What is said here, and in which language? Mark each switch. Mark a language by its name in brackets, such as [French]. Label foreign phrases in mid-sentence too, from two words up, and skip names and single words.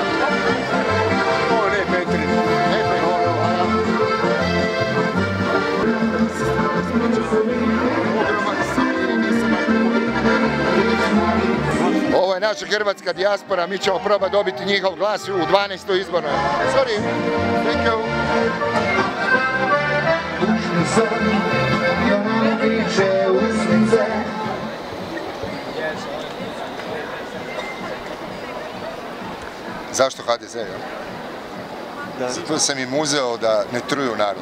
[Croatian] Ovo ne, Petrin. Ovo je naš naša hrvatska dijaspora, mi ćemo probati dobiti njihov glas u 12. izbornoj. [English] Sorry, thank you. [Croatian] Zašto HDZ? Zato sam im uzeo da ne truju narod.